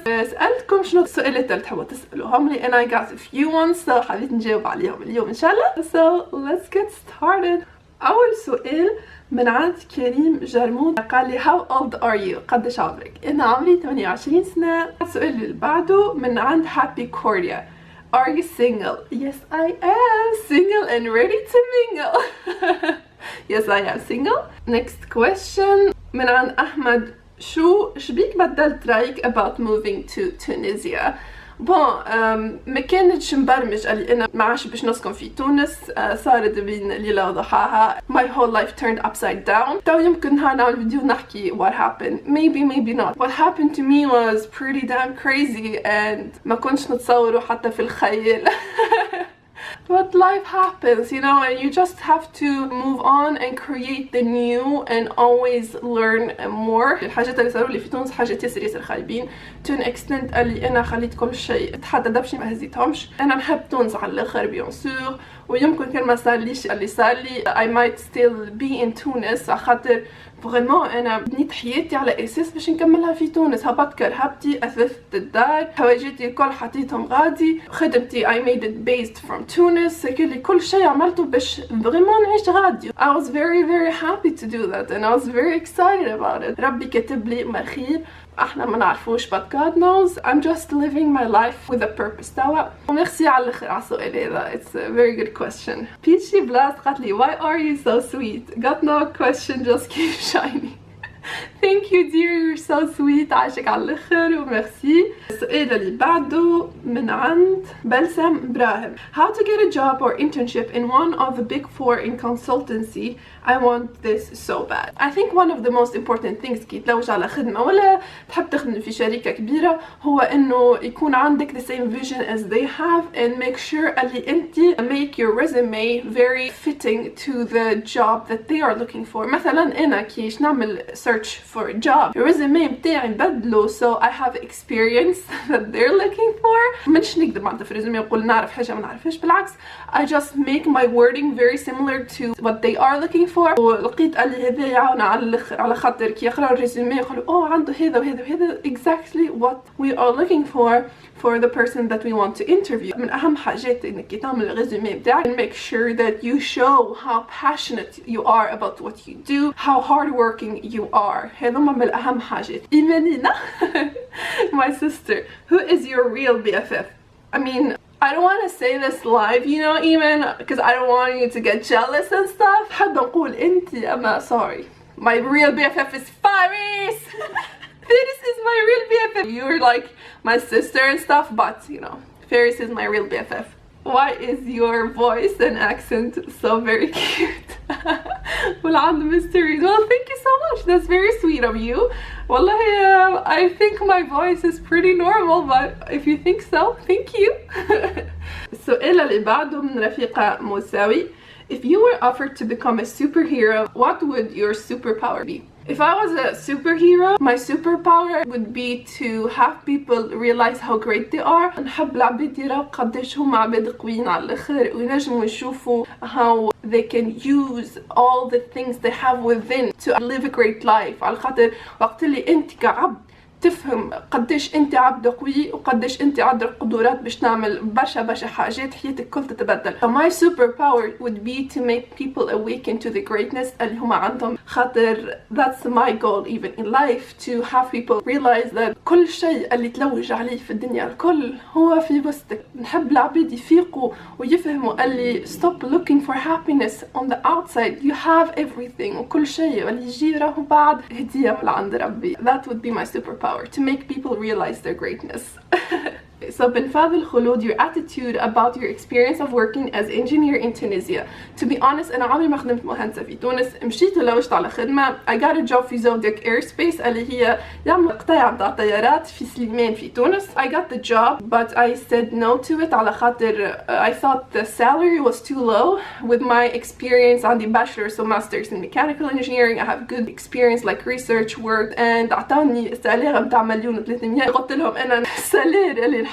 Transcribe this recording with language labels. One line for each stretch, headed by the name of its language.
Arabic: سألتكم شنو السؤالات اللي تحبوا تسألوهم لي
English: and I got a few ones so
Arabic: حبيت نجاوب عليهم اليوم إن شاء الله.
English: So let's get started.
Arabic: أول سؤال من عند كريم جرمون قال لي
English: how old are you؟
Arabic: قديش عمرك؟ أنا عمري 28 سنة. السؤال اللي بعده من عند Happy Cordia.
English: Are you single? Yes, I am single and ready to mingle. Yes, I am single. Next question
Arabic: من عند أحمد شبيك بدلت رأيك
English: about moving to Tunisia؟
Arabic: ما كانتش مبرمج قال لي انا ما عادش باش نسكن في تونس. صارت بين ليله وضحاها.
English: My whole life turned upside down.
Arabic: تو يمكن نهار نعمل فيديو نحكي
English: what happened. Maybe not. What happened to me was pretty damn crazy and
Arabic: ما كنتش نتصوره حتى في الخيال.
English: But life happens, you know, and you just have to move on and create the new and always learn more.
Arabic: الحاجات اللي صاروا لي في تونس حاجات ياسر خايبين
English: to an extent
Arabic: اللي انا خليت كل شيء تحدد بشي ما هزيتهمش. انا نحب تونس على الاخر بيان سور، ويمكن كان ما صارليش اللي صار لي
English: I might still be in
Arabic: تونس على خاطر فريمون انا بنيت حياتي على اساس باش نكملها في تونس. هبطت كرهبتي، اثثت الدار، حوايجاتي الكل حطيتهم غادي، خدمتي
English: I made it based from
Arabic: تونس، كل شيء عملته باش فريمون نعيش غادي.
English: I was very happy to do that and I was very excited about it.
Arabic: ربي كاتب لي ما خير، احنا ما نعرفوش
English: but God knows. I'm just living my life with a purpose
Arabic: توا. وميرسي على الاخر على السؤال هذا.
English: It's a very good question.
Arabic: بيتشي بلاس قالت لي
English: why are you so sweet؟ got no question just keep shining. Thank you dear, you're so sweet.
Arabic: عايشك على الاخر وميرسي. السؤال اللي بعده من عند بلسم ابراهيم.
English: How to get a job or internship in one of the big four in consultancy? I want this so bad. I think one of the most important things
Arabic: كي تلوج على خدمة ولا تحب تخدم في شركة كبيرة هو انه يكون عندك
English: the same vision as they have and make sure
Arabic: اللي انت
English: make your resume very fitting to the job that they are looking for.
Arabic: مثلا انا كيش نعمل
English: search for a job
Arabic: الريزومي بتاعي بدله
English: so I have experience that they're looking for.
Arabic: منش نكذب عندها في الريزومي وقول نعرف حاجة ما نعرفش، بالعكس
English: I just make my wording very similar to what they are looking for.
Arabic: ولقيت قال لي هذا يعاون على الاخر على خاطر كي يقراو الريزومي يقولوا اوه عنده هذا وهذا وهذا
English: exactly what we are looking for the person that we want to interview.
Arabic: من اهم حاجات انك تعمل الريزومي بتاعك
English: make sure that you show how passionate you are about what you do, how hardworking you are.
Arabic: هذا من الاهم حاجات.
English: إيمانينا my sister, who is your real BFF? I mean, I don't want to say this live, you know, Eamon, because I don't want you to get jealous and stuff.
Arabic: حد نقول انتي أما
English: sorry. My real BFF is Faris. Faris is my real BFF. You're like my sister and stuff, but you know, Faris is my real BFF. Why is your voice and accent so very cute? Well, on the mysteries. Well, thank you so much. That's very sweet of you. Wallahi, I think my voice is pretty normal, but if you think so, thank you.
Arabic: السؤال اللي بعده من رفيقة موساوي.
English: If you were offered to become a superhero, what would your superpower be? If I was a superhero, my superpower would be to have people realize how great they are.
Arabic: نحب العباد يراو قداش هما عباد قويين على الاخر وينجموا يشوفوا
English: how they can use all the things they have within to live a great life.
Arabic: على خاطر وقت اللي انت كعبد تفهم قديش انت عبد قوي وقديش انت عندك قدرات باش تعمل برشا حاجات حياتك كل تتبدل.
English: So my superpower would be to make people awaken to the greatness
Arabic: اللي هما عندهم. خاطر
English: that's my goal even in life, to have people realize that
Arabic: كل شيء اللي تلوج عليه في الدنيا الكل هو في وسطك. نحب العباد يفيقوا ويفهموا اللي
English: stop looking for happiness on the outside, you have everything
Arabic: وكل شيء اللي يجي راهو بعد هدية من عند ربي.
English: That would be my superpower, to make people realize their greatness. So بن فاضل خلود, your attitude about your experience of working as engineer in Tunisia. To be honest
Arabic: أنا عمري ما خدمت مهندسة في تونس. مشيت ولوجت على خدمة.
English: I got a job
Arabic: في Zodiac Airspace اللي هي يعمل قطاع متاع طيارات في سليمان في تونس.
English: I got the job but I said no to it
Arabic: على خاطر
English: I thought the salary was too low. With my experience
Arabic: عندي
English: bachelor's or master's in mechanical engineering, I have good experience like research work, and
Arabic: أعطاني سالير متاع 1,300,000. قلت لهم أنا السالير اللي